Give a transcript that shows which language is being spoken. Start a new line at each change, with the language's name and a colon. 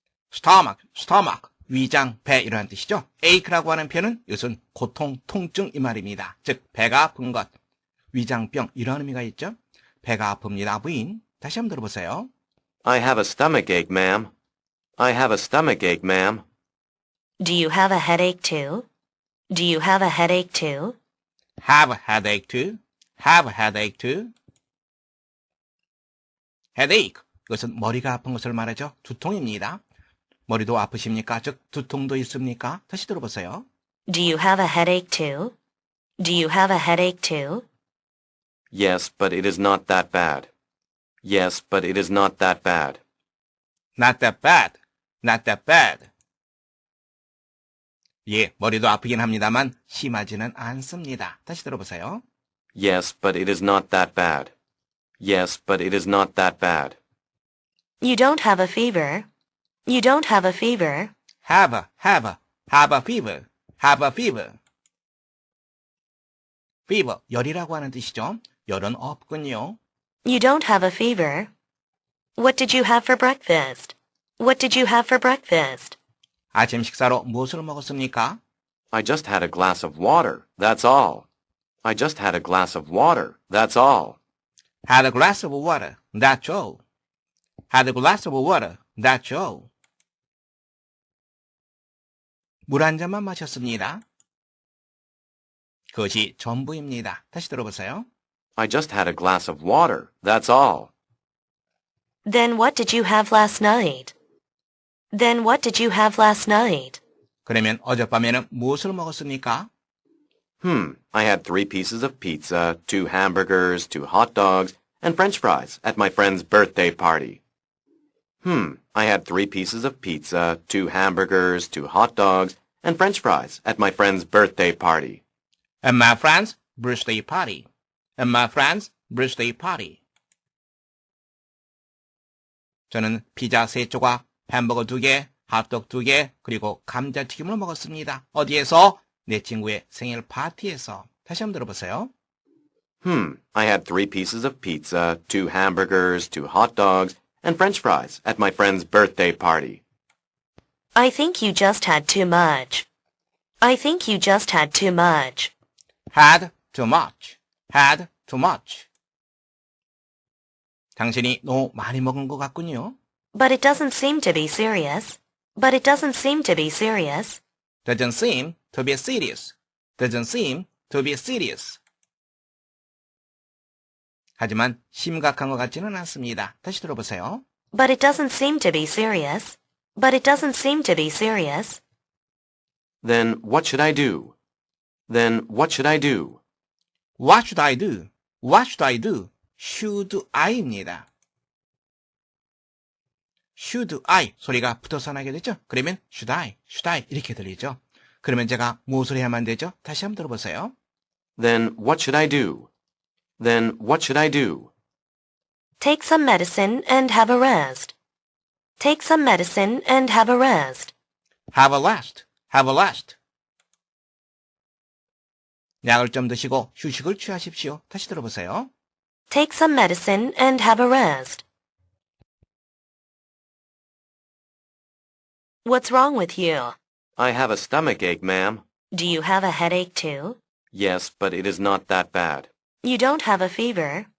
Korean: stomach, 위장, 배 이러한 뜻이죠. ache라고 하는 표현은 이것은 고통, 통증 이 말입니다. 즉 배가 아픈 것, 위장병 이러한 의미가 있죠. 배가 아픕니다. 부인, 다시 한번 들어보세요.
English: I have a stomach ache, ma'am. I have a stomach ache, ma'am. Do you have a headache too? Do you have a headache too? have a headache too. have a headache too.
Korean: headache, 이것은 머리가 아픈 것을 말하죠. 두통입니다. 머리도 아프십니까? 즉 두통도 있습니까? 다시 들어보세요.
English: Do you have a headache too? Do you have a headache too? Yes, but it is not that bad. Yes, but it is not that bad. Not that bad. Not that bad.
Korean: 예, 머리도 아프긴 합니다만 심하지는 않습니다. 다시 들어보세요.
English: Yes, but it is not that bad. Yes, but it is not that bad. You don't have a fever. You don't have a fever. have a fever. have a fever.
Korean: fever, 열이라고 하는 뜻이죠. 열은 없군요.
English: You don't have a fever. What did you have for breakfast? What did you have for breakfast?
Korean: 아침 식사로 무엇을 먹었습니까?
English: I just had a glass of water, that's all. I just had a glass of water, that's all. Had a glass of water, that's all. Had a glass of water, that's all.
Korean: 물 한 잔만 마셨습니다. 그것이 전부입니다. 다시 들어보세요.
English: I just had a glass of water, that's all. Then what did you have last night? Then what did you have last night?
Korean: 그러면 어젯밤에는 무엇을 먹었습니까?
English: I had 3 pieces of pizza, 2 hamburgers, 2 hot dogs, and French fries at my friend's birthday party. I had 3 pieces of pizza, 2 hamburgers, 2 hot dogs, and French fries at my friend's birthday party. At my friend's birthday party. At my friend's birthday party.
Korean: 저는 피자 3조각, 햄버거 2개, 핫도그 2개, 그리고 감자튀김을 먹었습니다. 어디에서? 내 친구의 생일 파티에서. 다시 한번 들어보세요.
English: I had 3 pieces of pizza, 2 hamburgers, 2 hot dogs, and French fries at my friend's birthday party. I think you just had too much. I think you just had too much. Had too much. Had too much.
Korean: 당신이 너무 많이 먹은 것 같군요.
English: But it doesn't seem to be serious. But it doesn't seem to be serious. Doesn't seem to be serious. Doesn't seem to be serious.
Korean: 하지만 심각한 것 같지는 않습니다. 다시 들어보세요.
English: But it doesn't seem to be serious. But it doesn't seem to be serious. Then what should I do? Then what should I do? What should I do? What should I do? Should I입니다.
Korean: Should I 소리가 붙어서 나게 되죠? 그러면 should I 이렇게 들리죠? 그러면 제가 무엇을 해야만 되죠? 다시 한번 들어보세요.
English: Then what should I do? Then what should I do? Take some medicine and have a rest. Take some medicine and have a rest. Have a rest. Have a rest.
Korean: 약을 좀 드시고 휴식을 취하십시오. 다시 들어보세요.
English: Take some medicine and have a rest. What's wrong with you? I have a stomach ache, ma'am. Do you have a headache too? Yes, but it is not that bad. You don't have a fever.